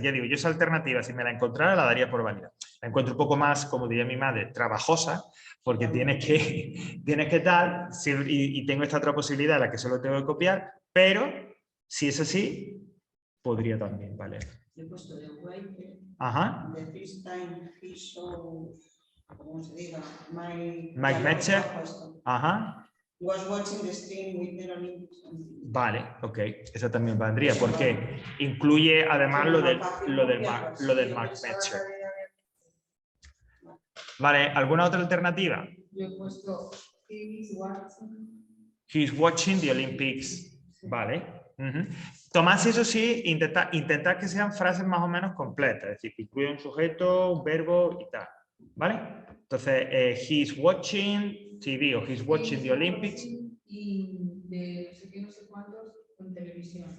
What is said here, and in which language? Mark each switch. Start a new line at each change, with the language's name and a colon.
Spanish: Ya digo, yo esa alternativa, si me la encontrara, la daría por válida. La encuentro un poco más, como diría mi madre, trabajosa, porque tienes que tal, y tengo esta otra posibilidad, la que solo tengo que copiar, pero si es así, podría también valer. Yo he puesto de writer. Ajá.
English: The first time he saw,
Spanish: ¿cómo se diga? Mike Metcher. Ajá.
English: Was watching the stream with the Olympics.
Spanish: Vale, ok. Esa también valdría, porque incluye además lo del Mike Metcher. Vale, ¿alguna otra alternativa? Yo he puesto
English: he's watching. He's watching the Olympics.
Spanish: Vale. Tomás, eso sí, intentar que sean frases más o menos completas, es decir, que incluya un sujeto, un verbo y tal. ¿Vale? Entonces,
English: he's watching TV o he's watching the Olympics.
Spanish: Y de no sé qué, no sé cuántos en televisión.